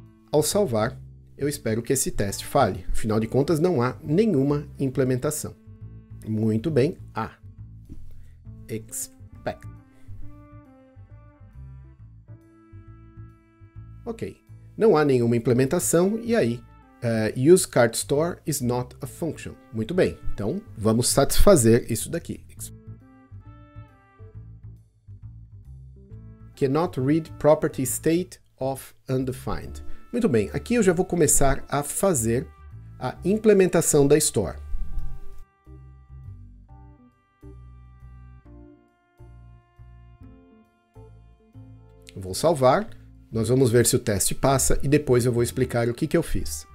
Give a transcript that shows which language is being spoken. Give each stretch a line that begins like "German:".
Portuguese: Ao salvar, eu espero que esse teste falhe. Afinal de contas, não há nenhuma implementação. Muito bem. Expect. Ok. Não há nenhuma implementação e aí
English: useCartStore is not a function.
Portuguese: Muito bem, então vamos satisfazer isso daqui.
English: Cannot read property state of undefined.
Portuguese: Muito bem, aqui eu já vou começar a fazer a implementação da Store. Eu vou salvar, nós vamos ver se o teste passa e depois eu vou explicar o que eu fiz.